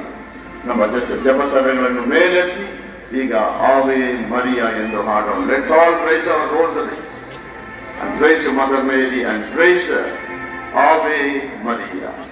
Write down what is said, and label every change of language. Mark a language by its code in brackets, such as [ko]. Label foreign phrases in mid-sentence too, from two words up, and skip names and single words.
[kn] ನಮ್ಮ ಜಪಸರಗಳನ್ನು ಮೇಲೆತ್ತಿ ಈಗ ಆವೆ ಮರಿಯಾ ಎಂದು ಹಾಡೋಣ. [en] Let's all praise our rosary and pray to Mother Mary and praise her. [la] Ave Maria.